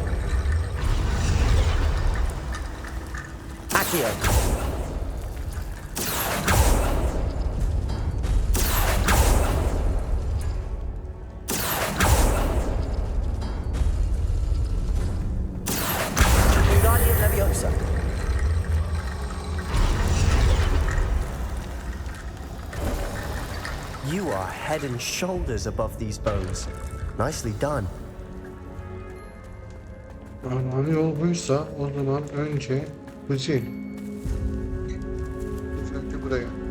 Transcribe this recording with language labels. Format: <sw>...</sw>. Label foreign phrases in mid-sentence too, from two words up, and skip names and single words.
<en>Accio. Wingardium Leviosa. You are head and shoulders above these bones. Nicely done.</en> <tr>Ana yol buysa o zaman önce Hızil. Önce buraya.</tr>